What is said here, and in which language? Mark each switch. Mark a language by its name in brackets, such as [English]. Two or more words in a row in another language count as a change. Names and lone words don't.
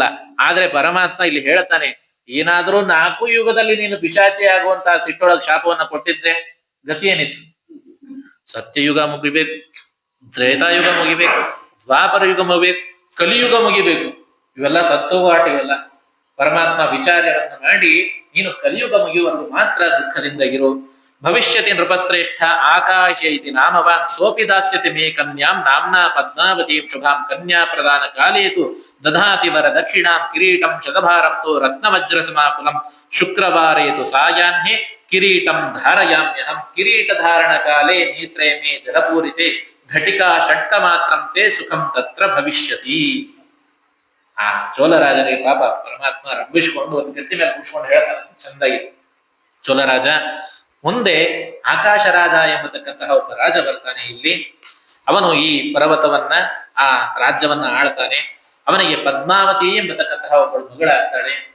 [Kannada] ಆದ್ರೆ ಪರಮಾತ್ಮ ಇಲ್ಲಿ ಹೇಳ್ತಾನೆ, ಏನಾದ್ರೂ 4 ಯುಗದಲ್ಲಿ ನೀನು ಪಿಶಾಚಿ ಆಗುವಂತಹ ಸಿಟ್ಟೊಳಗ್ ಶಾಪವನ್ನ ಕೊಟ್ಟಿದ್ದೆ ಗತಿ ಏನಿತ್ತು? ಸತ್ಯಯುಗ ಮುಗಿಬೇಕು, ತ್ರೇತಾಯುಗ ಮುಗಿಬೇಕು, ದ್ವಾಪರ ಯುಗ ಮುಗಿಬೇಕು, ಕಲಿಯುಗ ಮುಗಿಬೇಕು. ಇವೆಲ್ಲ ಸತ್ತೋಗೋ ಆಟ ಇವೆಲ್ಲ. ಪರಮಾತ್ಮ ವಿಚಾರವನ್ನು ಮಾಡಿ ನೀನು ಕಲಿಯುಗ ಮುಗಿಯುವವರೆಗೂ ಮಾತ್ರ ದುಃಖದಿಂದ ಇರು. [Sanskrit] ಭವಿಷ್ಯತಿ ನೃಪಶ್ರೇಷ್ಠ ಆಕಾಶ ಇತಿ ನಾಮವಾನ್ ಸೋಪಿ ದಾಸ್ಯತಿ ಮೇ ಕನ್ಯಾಂ ನಾಮ್ನಾ ಪದ್ಮಾವತೀಂ ಶುಭಾಂ ಕನ್ಯಾ ಪ್ರದಾನ ಕಾಲೇತು ದಧಾತಿ ವರ ದಕ್ಷಿಣಾಂ ಕಿರೀಟಂ ಶತಭಾರಂ ತೋ ರತ್ನವಜ್ರ ಸಮಾಕುಲಂ ಶುಕ್ರವಾರೇತು ಸಾಯಾಹ್ನೆ ಕಿರೀಟಂ ಧಾರಯಾಮ್ಯಹಂ ಕಿರೀಟ ಧಾರಣ ಕಾಲೇ ನೇತ್ರೇ ಮೇ ಜಲಪೂರಿತೆ ಘಟಿಕಾ ಷಟ್ಕ ಮಾತ್ರಂ ತೇ ಸುಖಂ ತತ್ರ ಭವಿಷ್ಯತಿ. [Kannada] ಆ ಚೋಳರಾಜನಿಗೆ ಪಾಪ ಪರಮಾತ್ಮ ರಂಭಿಸ್ಕೊಂಡು ಒಂದು ಗಟ್ಟಿ ಮೇಲೆ ಕೂಡ್ಸ್ಕೊಂಡು ಹೇಳ್ತಾನೆ ಚಂದಾಗಿ. ಚೋಳರಾಜ, ಮುಂದೆ ಆಕಾಶ ರಾಜ ಎಂಬತಕ್ಕಂತಹ ಒಬ್ಬ ರಾಜ ಬರ್ತಾನೆ ಇಲ್ಲಿ. ಅವನು ಈ ಪರ್ವತವನ್ನ, ಆ ರಾಜ್ಯವನ್ನ ಆಳ್ತಾನೆ. ಅವನಿಗೆ ಪದ್ಮಾವತಿ ಎಂಬತಕ್ಕಂತಹ ಒಬ್ಬಳು ಮಗಳಾಗ್ತಾಳೆ.